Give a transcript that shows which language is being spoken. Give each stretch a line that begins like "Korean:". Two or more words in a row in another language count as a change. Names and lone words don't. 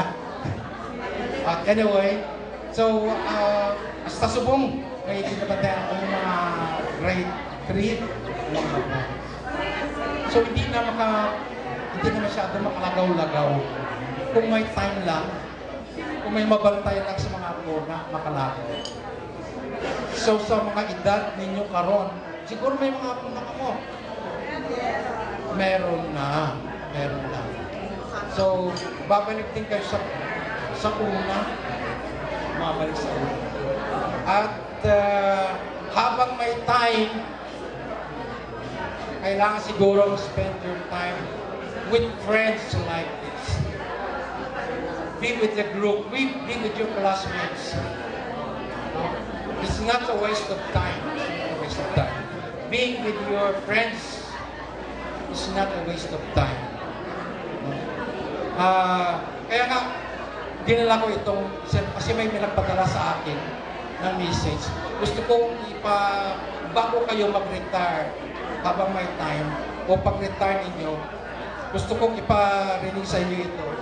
Hiligaynon: Anyway, so, hasta subong, may kinapatayan akong mga grade 3.
Filipino: So, hindi na masyado makalagaw-lagaw. Kung may time lang, kung may mabantay lang sa mga apo na makalagaw.
Hiligaynon: So, sa mga edad ninyo karon,
Filipino: siguro may mga apo na ako. Meron na. So, babalik din kayo sa una. Mabalik sa una. At habang may time, kailangan siguro
English: spend your time with friends like this. Be with the group, be with your classmates. It's not a waste of time. Being with your friends is not a waste of time.
Filipino: Kaya nga, dinala ko itong, kasi may nagpadala sa akin ng message. Gusto kong bago kayo mag-retire, habang may time, o pag-retire ninyo, gusto kong iparinig sa inyo ito.